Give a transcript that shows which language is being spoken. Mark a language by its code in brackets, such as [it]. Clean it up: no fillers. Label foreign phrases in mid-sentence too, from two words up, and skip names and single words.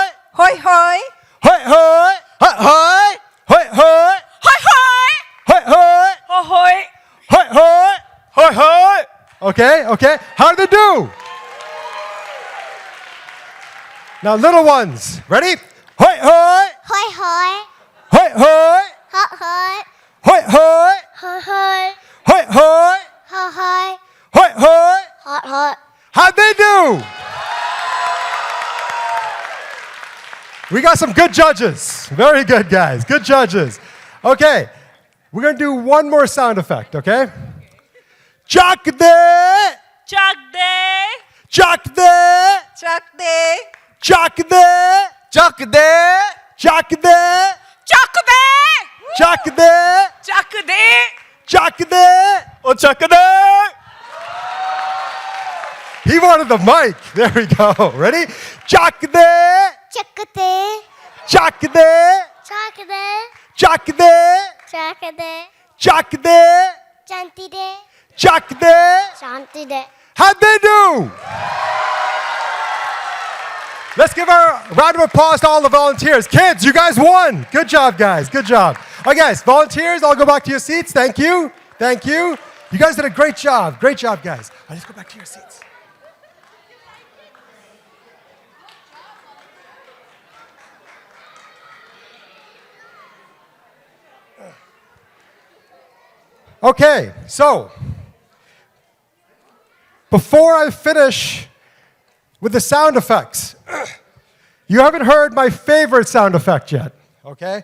[en] Hoi hoi! Hoi hoi! Hoi hoi! Hoi hoi! Hoi hoi! Hoi hoi! Hoi hoi! Hoi hoi! Hoi hoi! Okay. How did they do? Now, little ones, ready? Hoi hoi! Hoi hoi! Hoi hoi! Hot hoi! Hoi hoi! Hoi hoi! Hoi hoi! Hot hoi! Hoi hoi! Hot hot! How'd they do? We got some good judges. Very good, guys. Good judges. Okay, we're gonna do one more sound effect, okay? Chak de! Chak de! Chak de! Chak de! Chak de! Chuck de! Chak de! Chak de! Chak de! Chak de! Chak de! Oh, chuck de! He wanted the mic. There we go. Ready? Chak de! Chakate! Chak de! Chakade! Chak de! Chakade! Chak de! Chanti de! Chak de! Shanti de! How'd they do? Let's give a round of applause to all the volunteers. Kids, you guys won. Good job, guys. Good job. All right, guys, volunteers, all go back to your seats. Thank you. Thank you. You guys did a great job. Great job, guys. All right, let's go back to your seats. Okay, so before I finish with the sound effects, you haven't heard my favorite sound effect yet, okay?